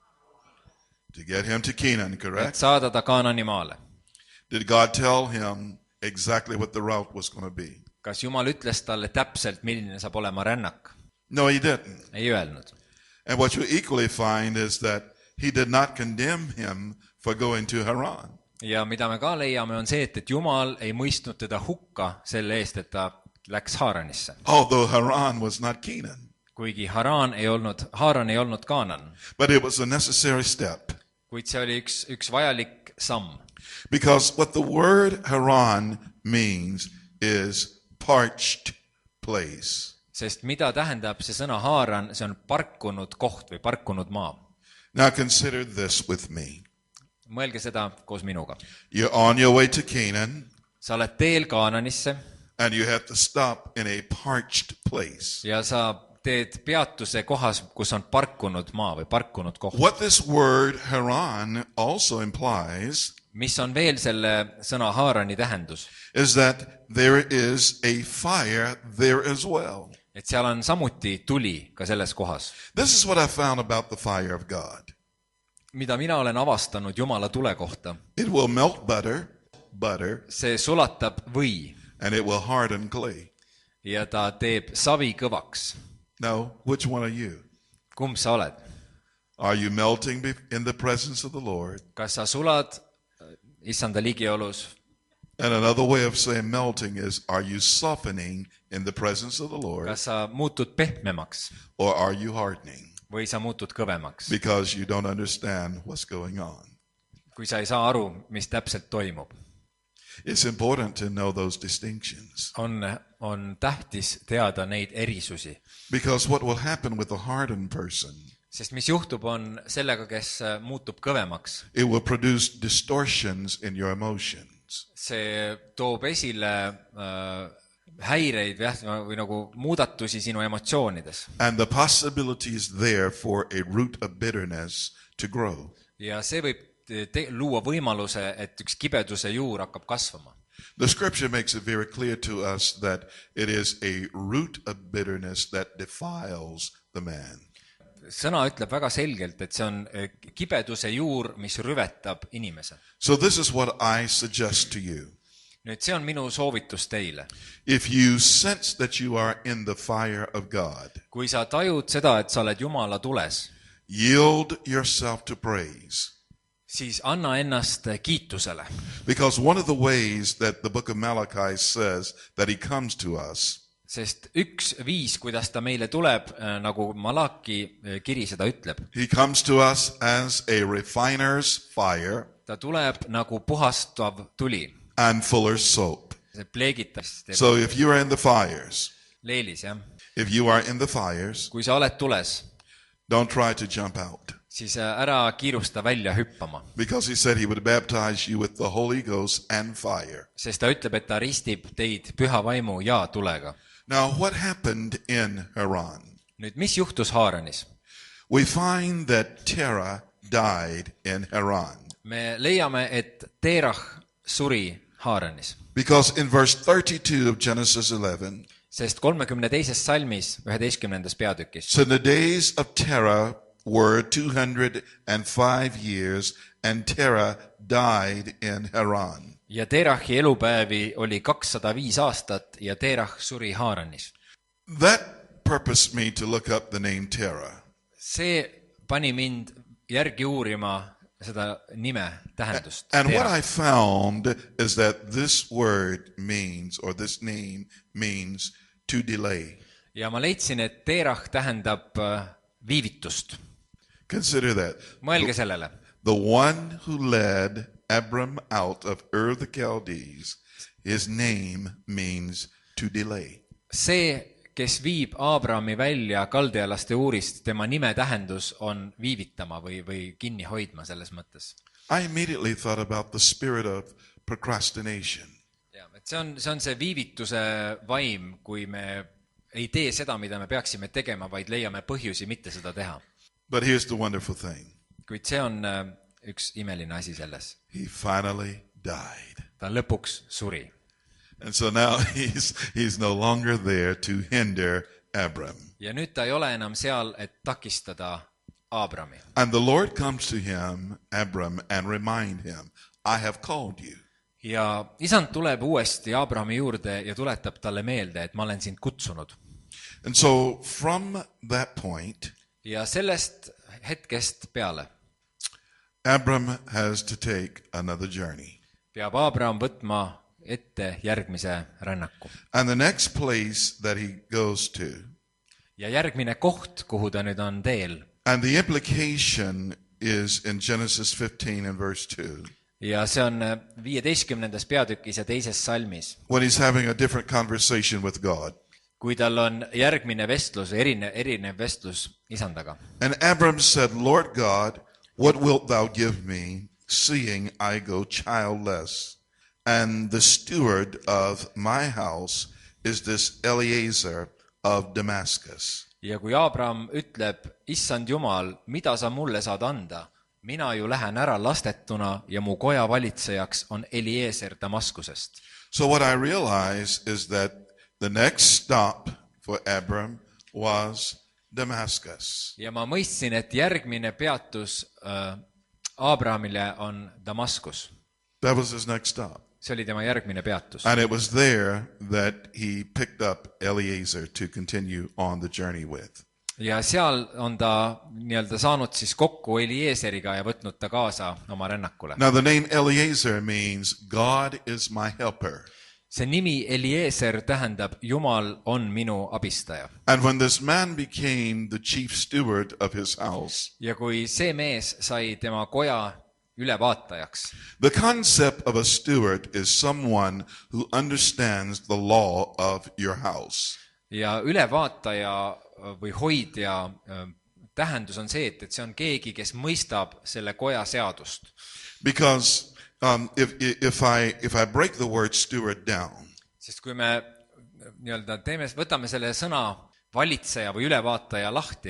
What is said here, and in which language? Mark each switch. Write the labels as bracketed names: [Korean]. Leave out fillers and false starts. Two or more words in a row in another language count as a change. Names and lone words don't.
[English] To get him to Canaan, [Estonian] Et [English] correct? [Estonian] saada ta Kaanani maale. [English] Did God tell him exactly what the route was going to be? [Estonian] Kas Jumal ütles talle täpselt, milline saab olema rännak? [English] No, he didn't. [Estonian] Ei öelnud. [English] And what you equally find is that he did not condemn him for going to Haran. [Estonian] Ja mida me ka leiame, on see, et Jumal ei mõistnud teda hukka selle eest, et ta läks Haaranisse. [English] Although Haran was not Canaan. [Estonian] Kuigi Haaran ei olnud Kaanan. [English] But it was a necessary step. [Estonian] Kuid see oli üks vajalik samm. [English] Because what the word Haran means is parched place. [Estonian] Sest mida tähendab see sõna Haaran, see on parkunud koht või parkunud maa. [English] Now consider this with me. [Estonian] Mõelge seda koos minuga. [English] You're on your way to Canaan [Estonian] Sa oled teel Kaananisse [English] and you have to stop in a parched place. [Estonian] ja sa teed peatuse kohas, kus on parkunud maa või parkunud koht. [English] What this word Haran also implies [Estonian] Mis on veel selle sõna Haarani tähendus? [English] is that there is a fire there as well. [Estonian] Et seal on samuti tuli ka selles kohas. [English] This is what I found about the fire of God. [Estonian] Mida mina olen avastanud Jumala tule kohta. [English] It will melt butter, [Estonian] See sulatab või [English] and it will harden clay. [Estonian] ja ta teeb savi kõvaks. [English] Now, which one are you? [Estonian] Kumb sa oled? [English] Are you melting in the presence of the Lord? [Estonian] Kas sa sulad issanda ligiolus? [English] And another way of saying melting is, are you softening in the presence of the Lord, [Estonian] Kas sa muutud pehmemaks [English] or are you hardening [Estonian] või sa muutud kõvemaks? [English] because you don't understand what's going on? [Estonian] Kui sa ei saa aru, mis täpselt toimub. [English] It's important to know those distinctions [Estonian] On tähtis teada neid erisusi. [English] because what will happen with a hardened person, [Estonian] Sest mis juhtub on sellega, kes muutub kõvemaks, [English] it will produce distortions in your emotions. [Estonian] see toob esile häireid või nagu muudatusi sinu emotsioonides. [English] And the possibility is there for a root of bitterness to grow. [Estonian] Ja see võib luua võimaluse, et üks kibeduse juur hakkab kasvama. [English] The scripture makes it very clear to us that it is a root of bitterness that defiles the man. [Estonian] Sõna ütleb väga selgelt, et see on kibeduse juur, mis rüvetab inimese. [English] So this is what I suggest to you. [Estonian] Nüüd see on minu soovitus teile. [English] If you sense that you are in the fire of God, [Estonian] Kui sa tajud seda, et sa oled Jumala tules, [English] yield yourself to praise. [Estonian] siis anna ennast kiitusele. [English] Because one of the ways that the book of Malachi says that he comes to us [Estonian] Sest üks viis, kuidas ta meile tuleb, nagu Malaki kiri seda ütleb, [English] he comes to us as a refiner's fire [Estonian] ta tuleb nagu puhastav tuli. [English] and fuller's soap. [Estonian] See pleegitas, teeb [English] So if you are in the fires, [Estonian] leelis, jah. [English] if you are in the fires, [Estonian] Kui sa oled tules, [English] don't try to jump out. [Estonian] siis ära kiirusta välja hüppama. [English] Because he said he would baptize you with the Holy Ghost and fire. [Estonian] Sest ta ütleb, et ta ristib teid püha vaimu ja tulega. [English] Now, what happened in Haran? [Estonian] Nüüd, mis juhtus Haaranis? [English] We find that Terah died in Haran. [Estonian] Me leiame, et Terah suri Haaranis, [English] Because in verse 32 of Genesis 11, [Estonian] sest 32. salmis 11. peatükis [English] so the days of Terah were 205 years, and Terah died in Haran. [Estonian] ja Terahi elupäevi oli 205 aastat ja Terah suri Haaranis. [English] That purposed me to look up the name Terah. [Estonian] See pani mind järgi uurima seda nime tähendust. [English] And what Terah. I found is that this word means, or this name means, to delay. [Estonian] Ja ma leidsin, et Terah tähendab viivitust. [English] Consider that. [Estonian] Mõelge sellele. [English] The one who led Abram out of Ur the Chaldees, his name means to delay. [Estonian] See, kes viib Aabrami välja kaldealaste uurist, tema nime tähendus on viivitama või kinni hoidma selles mõttes. [English] I immediately thought about the spirit of procrastination. [Estonian] Ja, et see on see viivituse vaim, kui me ei tee seda, mida me peaksime tegema, vaid leiame põhjusi mitte seda teha. [English] But here's the wonderful thing. [Estonian] Kuid see on üks imeline asi selles. [English] He finally died. [Estonian] Ta lõpuks suri. [English] And so now he's no longer there to hinder Abram. [Estonian] Ja nüüd ta ei ole enam seal, et takistada Aabrami. [English] And the Lord comes to him, Abram, and remind him, I have called you. [Estonian] Ja isand tuleb uuesti Aabrami juurde ja tuletab talle meelde, et ma olen sind kutsunud. [English] And so from that point, [Estonian] Ja sellest hetkest peale [English] Abram has to take another journey. [Estonian] peab Aabraham võtma ette järgmise rännaku. [English] And the next place that he goes to, [Estonian] Ja järgmine koht, kuhu ta nüüd on teel. [English] and the implication is in Genesis 15 and verse 2, [Estonian] Ja see on 15. peatükis ja 2. salmis. [English] when he's having a different conversation with God. [Estonian] Kui tal on järgmine vestlus, erinev vestlus isandaga. [English] And Abram said, Lord God, what wilt thou give me, seeing I go childless? And the steward of my house is this Eliezer of Damascus. [Estonian] Ja kui Aabraham ütleb, issand Jumal, mida sa mulle saad anda? Mina ju lähen ära lastetuna ja mu koja valitsejaks on Eliezer Damaskusest. [English] So what I realize is that the next stop for Abram was Damascus. [Estonian] Ja ma mõistsin, et järgmine peatus Aabrahamile on Damaskus. [English] That was his next stop. [Estonian] See oli tema järgmine peatus. [English] And it was there that he picked up Eliezer to continue on the journey with. [Estonian] Ja seal on ta nii-öelda saanud siis kokku Eliezeriga ja võtnud ta kaasa oma rännakule. [English] Now the name Eliezer means God is my helper. [Estonian] See nimi Eliezer tähendab Jumal on minu abistaja. [English] And when this man became the chief steward of his house, [Estonian] Ja kui see mees sai tema koja ülevaatajaks, [English] the concept of a steward is someone who understands the law of your house. [Estonian] ja ülevaataja või hoidja tähendus on see, et see on keegi, kes mõistab selle koja seadust. [English] Because if I break the word steward down, [Estonian] Sest kui me nii-öelda võtame selle sõna valitseja või ülevaataja lahti,